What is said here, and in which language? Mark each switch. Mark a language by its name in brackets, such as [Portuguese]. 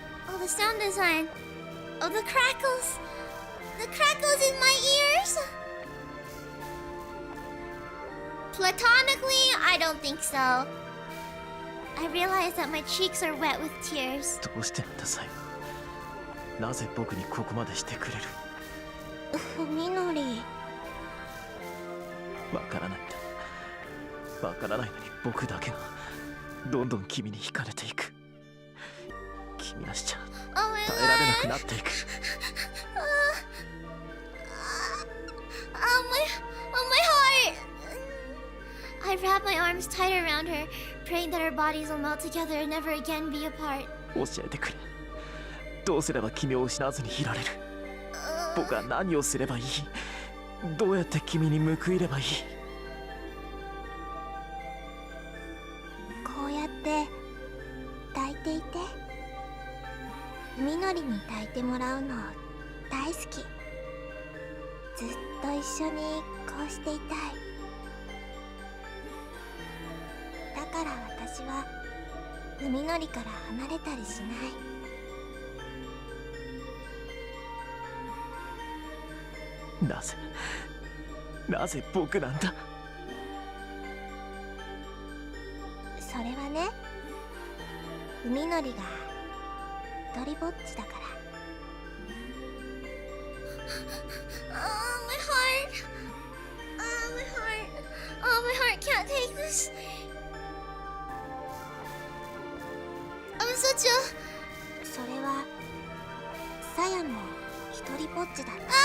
[English] Oh, the sound design. Oh, the crackles. The crackles in my ears. Platonically, I don't think so. I realize that my cheeks are wet with tears. [Japanese] どうしてなんだサイ。なぜ僕にここまでしてくれる？海のり。わからないんだ。わからないのに僕だけがどんどん君に惹かれていく。君なしじゃ [English] Oh my [Japanese] 耐えられなくなっていく。 [English] my heart! I wrap my arms tight around her, praying that our bodies will melt together and never again be apart. [Japanese] 教えてくれ。どうすれば君を失わずにいられる？僕は何をすればいい？どうやって君に報いればいい？こうやって抱いていて、みのりに抱いてもらうの大好き。ずっと一緒にこうしていたい。だから私はみのりから離れたりしない。なぜ僕なんだ？それはね、みのりが一人ぼっちだから。 [English] Oh, my heart. Oh, my heart. Oh, my heart can't take this. I'm such a... [Japanese] それはさやも一人ぼっちだった。